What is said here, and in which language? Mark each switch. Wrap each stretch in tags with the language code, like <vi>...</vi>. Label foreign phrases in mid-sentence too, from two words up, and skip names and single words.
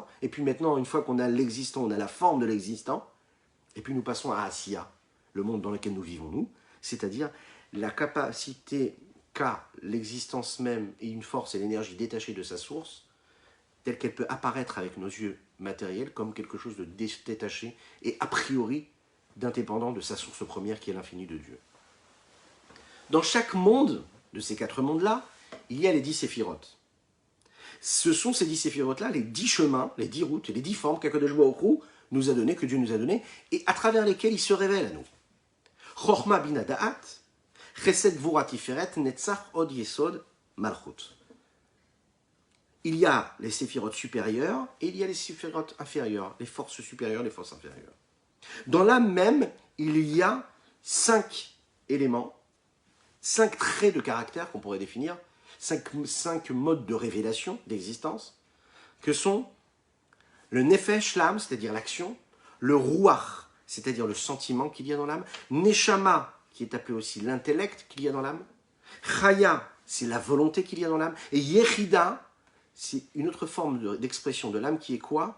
<fr>et puis maintenant, une fois qu'on a l'existant, on a la forme de l'existant, et puis nous passons à Asiya, le monde dans lequel nous vivons nous, c'est-à-dire la capacité qu'a l'existence même et une force et l'énergie détachée de sa source, telle qu'elle peut apparaître avec nos yeux matériels comme quelque chose de détaché et a priori d'indépendant de sa source première qui est l'infini de Dieu. Dans chaque monde, de ces 4 mondes-là, il y a les 10 séphirotes. Ce sont ces 10 séphirotes-là, les 10 chemins, les 10 routes, les 10 formes qu'Akadosh Baruch Hu nous a données, que Dieu nous a données, et à travers lesquelles il se révèle à nous.</fr> <he>חכמה בינה דעת, חסד גבורה תפארת, נצח הוד יסוד מלכות.</he> <fr>Il y a les séphirotes supérieures et il y a les séphirotes inférieures, les forces supérieures, les forces inférieures. Dans l'âme même, il y a 5 éléments, 5 traits de caractère qu'on pourrait définir, 5 modes de révélation, d'existence, que sont le nefesh, l'âme, c'est-à-dire l'action, le ruach, c'est-à-dire le sentiment qu'il y a dans l'âme, neshama, qui est appelé aussi l'intellect qu'il y a dans l'âme, chaya, c'est la volonté qu'il y a dans l'âme, et yechida, c'est une autre forme d'expression de l'âme qui est quoi?</fr>